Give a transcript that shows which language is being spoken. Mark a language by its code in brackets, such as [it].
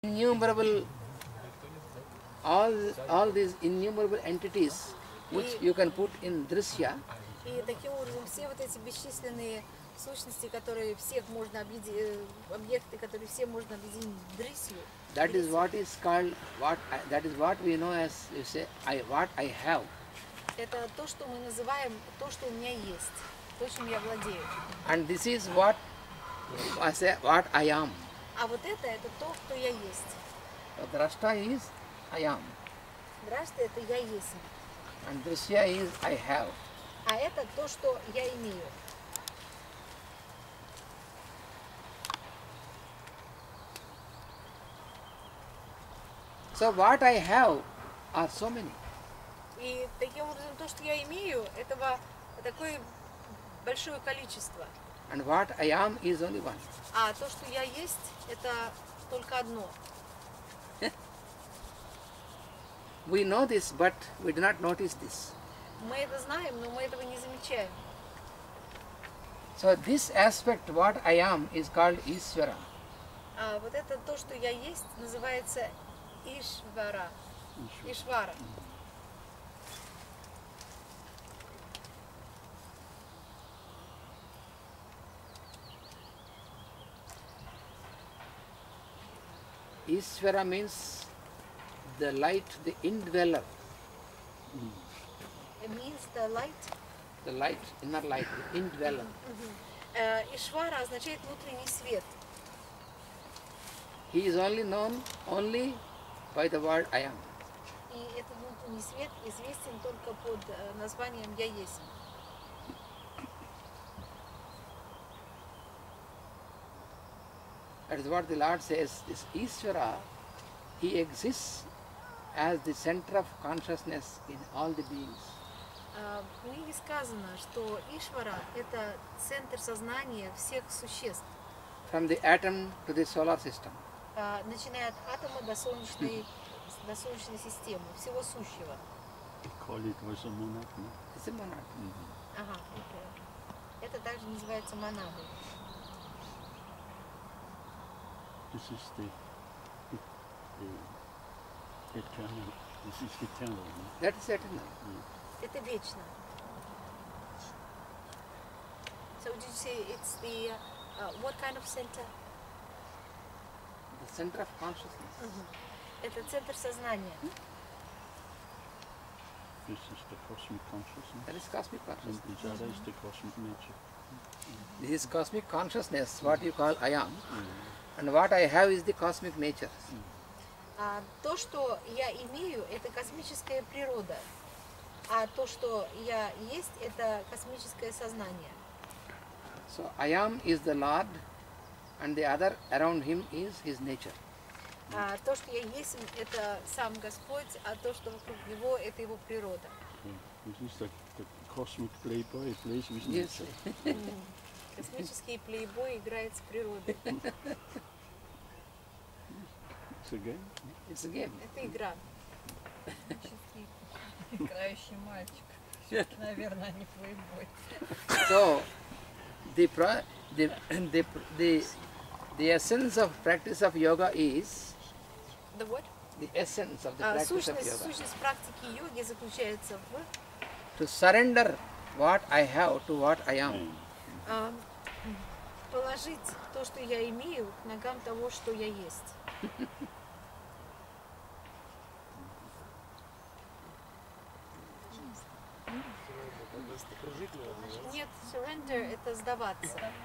[en] innumerable, all these innumerable entities which you can put in drishya. [ru] И таким образом все вот эти бесчисленные сущности, которые всех можно объединить, объекты, которые все можно объединить в дрисью. [en] That is what is called that is what we know as, you say, what I have. [ru] Это то, что мы называем то, что у меня есть, то, чем я владею. [en] And this is what I say, what I am. [ru] А вот это то, кто я есть. [en] Drashta is I am. [ru] Драшта это я есть. [en] And drishya is I have. [ru] А это то, что я имею. [en] So what I have are so many. [ru] И таким образом то, что я имею, этого такое большое количество. [en] And what I am is only one. [ru] А то, что я есть, это только одно. [en] We know this, but we do not notice this. [ru] Мы это знаем, но мы этого не замечаем. [en] So this aspect, what I am, is called Ishvara. [ru] А вот это то, что я есть, называется Ишвара. Ишвара. [en] Ishvara means the light, the indweller. It means the light. The light, inner light, the indweller. [ru] Ишвара означает внутренний свет. [en] He is only known only by the word I am. [ru] И этот внутренний свет известен только под названием «Я есть». [en] That is what the Lord says. This Ishvara, he exists as the center of consciousness in all the beings. [ru] В книге сказано, что Ишвара – это центр сознания всех существ. [en] From the atom to the solar system. [ru] Начиная от атома до солнечной системы, всего сущего. [en] It's a monad. [ru] Ага, это также называется монадой. [en] This is the eternal. This is eternal. That is eternal. [ru] Это вечно. [en] So did you say it's the what kind of center? The center of consciousness. [ru] Это центр сознания. [en] This is the cosmic consciousness. That is cosmic consciousness. And the other is the cosmic nature. This is cosmic consciousness, what you call I am. And what I have is the cosmic nature. [ru] То, что я имею, это космическая природа. А то, что я есть, это космическое сознание. [en] So I am is the Lord, and the other around him is his nature. [ru] То, что я есть, это сам Господь, а то, что вокруг него, это его природа. [en] This is the cosmic playboy plays with nature. [ru] Космический плейбой играет с природой. [en] It's a game. It's a game. [ru] Это игра. Играющий мальчик. Наверное, не плейбой. [en] So the essence of practice of yoga is The what? the essence of the practice of yoga. [ru] Сущность практики йоги заключается в [en] To surrender what I have to what I am. [ru] положить то, что я имею, к ногам того, что я есть. Нет, surrender – это сдаваться.